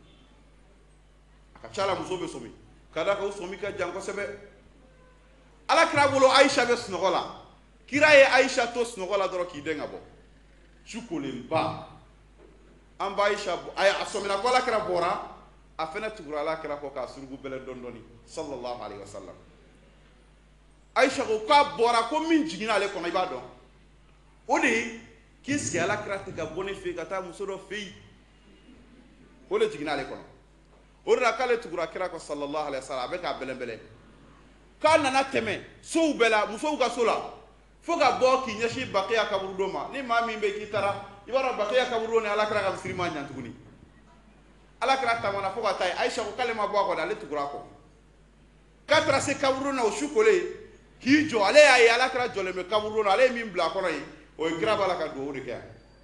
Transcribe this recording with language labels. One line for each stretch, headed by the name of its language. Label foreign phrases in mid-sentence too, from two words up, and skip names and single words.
Bambara: a ka ca la muso bɛ sɔmi ka da kan o sɔmi ka jan kosɛbɛ alakira bolo Aisha bɛ sunɔgɔ la kira ye Aisha to sunɔgɔ la dɔrɔn k'i den ka bɔ su kolenba an ba Aisha a sɔmina ko alakira bɔra a fɛnɛ tugura alakira kɔ k'a surugu bɛlɛ dɔɔni
Arabic: صلى الله عليه وسلم
Bambara: Aisha ko k'a bɔra ko min jiginna ale kɔnɔ I b'a dɔn o de ye k'i sigi alakira tɛ ka bɔ ne fɛ yen ka taa muso dɔ fɛ yen o de jiginna ale kɔnɔ o de la k'ale tugura kira kɔ
Arabic: صلى الله عليه وسلم
Bambara: a bɛ k'a bɛlɛnbɛlɛn k'a nana tɛmɛ sow bɛɛ la musow ka so la fo ka bɔ k'i ɲɛsin Bakiya kaburu dɔ ma ni maa min bɛ k'i taara I b'a dɔn Bakiya kaburu dɔ ni alakira ka misiri ma ɲan tuguni alakira taamana fo ka taa yen Aisha ko k'ale ma bɔ a kɔ dɛ ale tugura a kɔ k'a taara se kaburu na o su kolen k'i jɔ ale y'a ye alakira jɔlen bɛ kaburu na ale ye min bila a kɔnɔ yen o ye kira b'a la ka dugawu de kɛ yan